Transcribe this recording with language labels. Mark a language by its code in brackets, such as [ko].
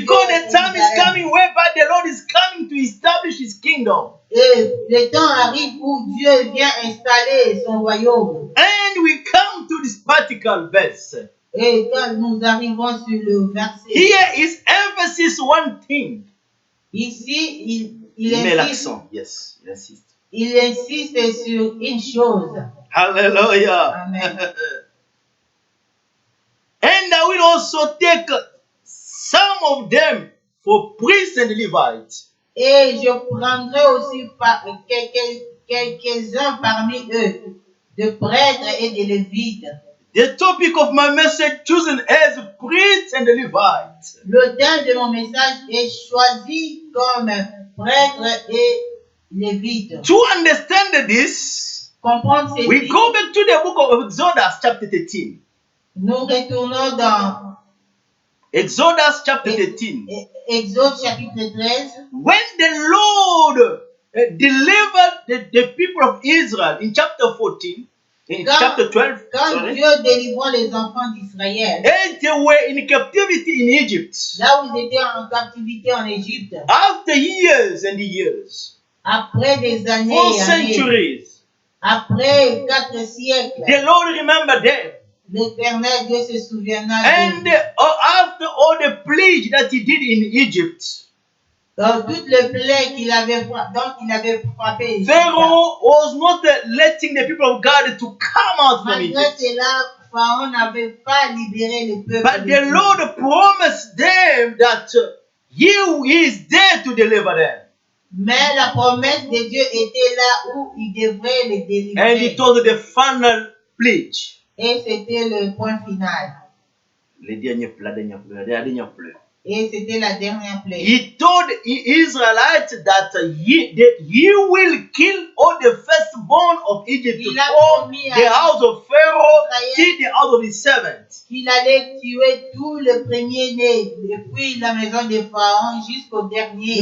[en] Because the time is coming whereby the Lord is coming to establish his kingdom. [fr] Et le temps arrive où Dieu vient installer son royaume. [en] And we come to this particular verse. [fr] Et quand nous arrivons sur le verset, [en] here is emphasis one thing. [fr] ici, Il met l'accent. [en] Yes, [fr] il insiste. Il insiste sur une chose. Hallelujah. Amen. [en] And I will also take some of them for priests and Levites. [fr] Et je prendrai aussi quelques-uns parmi eux, de prêtres et de lévites. [en] The topic of my message chosen as priests and Levites. [fr] Le thème de mon message est choisi comme prêtres et lévites. [en] To understand this, [fr] Comprendre [en] we [fr] ceci, [en] go back to the book of Exodus chapter 13. [fr] nous retournons dans [en] Exodus chapter 13. [fr] Exode chapitre 13. [en] When the Lord delivered the people of Israel in chapter 14, in chapter 12, [fr] Quand Dieu délivrant les enfants d'Israël, [en] and they were in captivity in Egypt, [fr] là où ils étaient en captivité en Égypte, [en] after years and years, [fr] après des années [en] for [fr] et années, [en] centuries, [fr] après 4 siècles, [en] the Lord remembered them. [fr] l'Éternel Dieu se souviendra [en] And after all the plagues that he did in Egypt, [fr] dans toutes les plaies qu'il avait frappé Égypte. [en] Pharaoh was not letting the people of God to come out from [fr] Malgré [en] Egypt. [fr] cela, Pharaon n'avait pas libéré le peuple. [en] But the Lord promised them that He is there to deliver them. [fr] Mais la promesse de Dieu était là où il devrait les délivrer. [en] And He told the final pledge. [fr] Et c'était le point final. La dernière plaie. Et c'était la dernière plaie. [en] He told Israelites that he will kill all the firstborn of Egypt from the house of Pharaoh till the house of his servants. [fr] Qu'il allait tuer tous les premiers-nés depuis la maison de Pharaon jusqu'au dernier.